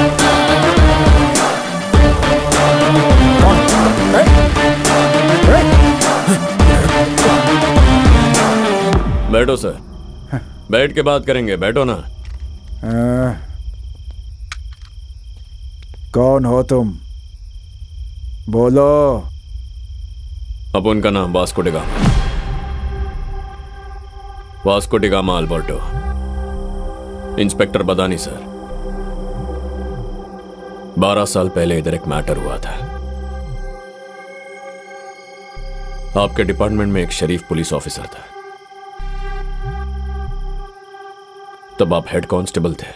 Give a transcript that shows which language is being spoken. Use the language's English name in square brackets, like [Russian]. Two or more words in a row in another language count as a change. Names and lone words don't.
[Hindi] बैठो सर, बैठ के बात करेंगे, बैठो ना। कौन हो तुम? बोलो। अब उनका नाम वास्को डिगामा, वास्को डिगामा अल्बर्टो, इंस्पेक्टर बदानी सर। 12 साल पहले इधर एक मैटर हुआ था। आपके डिपार्टमेंट में एक शरीफ [English] police officer [Hindi] था, तब आप [English] head constable [Hindi] थे।